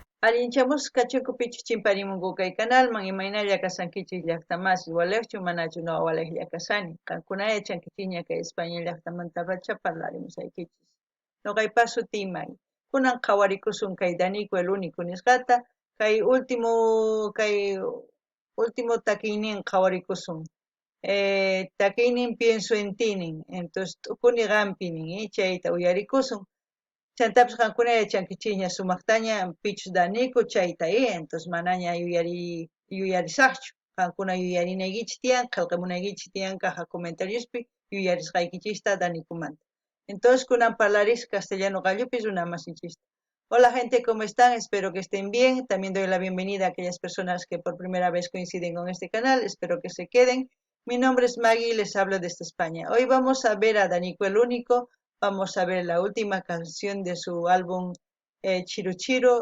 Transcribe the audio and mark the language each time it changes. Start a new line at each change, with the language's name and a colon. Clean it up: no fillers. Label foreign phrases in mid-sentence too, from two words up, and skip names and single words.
Quechua: Allinchamus kachukupichu chimparimunku kay canalman imaynalla kasankichis llaqtamasi waleqchu manachu no waleq llaqasani qankuna yachankichikña kay España llaqtamanta racha parlarimusaykichis noqaypas sutimay kunan qhawarikusun kay Danico
Spanish: el único
Quechua: nisqata kay último takiynin qhawarikusun takiynin
Spanish: pienso en ti
Quechua: nin entonces t'ukuni qampi nin chayta uyarikusun Chantapas qankuna yachankichikña sumaqtaña pichus Danico chayta entonces manaña yuyarisaqchu qankuna yuyarinaykichik tiyan qillqamunaykichik tiyan caja comentariospi yuyarisqaykichista Danicomanta entonces kunan parlaris castellano qallupis runa masinchista.
Spanish: Hola gente, ¿cómo están? Espero que estén bien. También doy la bienvenida a aquellas personas que por primera vez coinciden con este canal. Espero que se queden. Mi nombre es Maggie y les hablo desde España. Hoy vamos a ver a Danico el Único. Vamos a ver la última canción de su álbum Chiru Chiru.